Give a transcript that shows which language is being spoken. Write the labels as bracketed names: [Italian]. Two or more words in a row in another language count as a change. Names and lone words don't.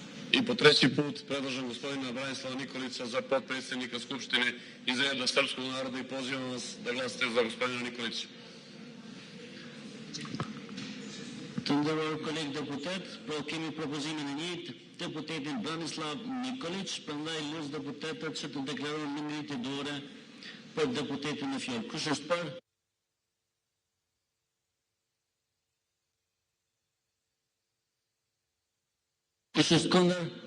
[Serbian] I po treći put predlažem gospodina Branislava Nikolića za potpredsjednika Skupštine iz reda Srpskog naroda i pozivam vas da glasate za gospodina Nikolića. [Albanian] Të nderuar kolegë deputet, kemi propozimin e njëjtë, deputetin Branislav Nikolić, prandaj lutem deputetët që të deklarojnë në minutë dore për deputetin e fjalë. Kush është për? Kush është kundër?